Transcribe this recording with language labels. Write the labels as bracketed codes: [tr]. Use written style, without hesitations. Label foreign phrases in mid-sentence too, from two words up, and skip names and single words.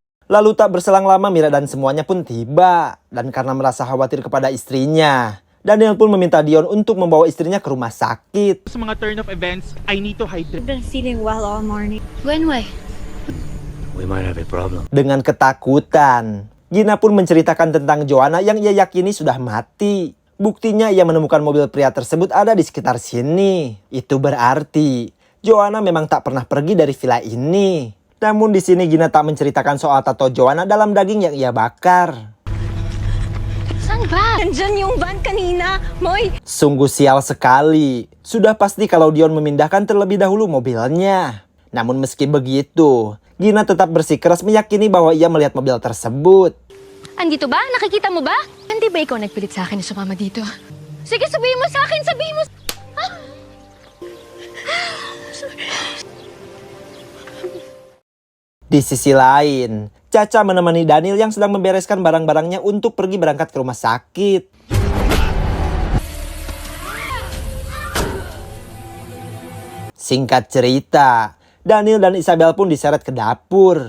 [id] Lalu tak berselang lama Mira dan semuanya pun tiba. Dan karena merasa khawatir kepada istrinya, Daniel pun meminta Dion untuk membawa istrinya ke rumah sakit. [tl] Sa mga [en] turn of events, I need to hydrate. Been feeling well all morning. Gwen, why? We might have a problem. [id] Dengan ketakutan, Gina pun menceritakan tentang Joanna yang ia yakini sudah mati. Buktinya ia menemukan mobil pria tersebut ada di sekitar sini. Itu berarti Joanna memang tak pernah pergi dari villa ini. Namun di sini Gina tak menceritakan soal tato Joanna dalam daging yang ia bakar. [tl] Saan ba? Nandyan yung van kanina, Moy! [id] Sungguh sial sekali. Sudah pasti kalau Dion memindahkan terlebih dahulu mobilnya. Namun meski begitu, Gina tetap bersikeras meyakini bahwa ia melihat mobil tersebut. [tl] Andito ba? Nakikita mo ba? Hindi ba ikaw nagpilit sa akin na sumama dito? Sige, sabihin mo sa akin, sabihin mo. [id] Di sisi lain, Caca menemani Daniel yang sedang membereskan barang-barangnya untuk pergi berangkat ke rumah sakit. Singkat cerita, Daniel dan Isabel pun diseret ke dapur.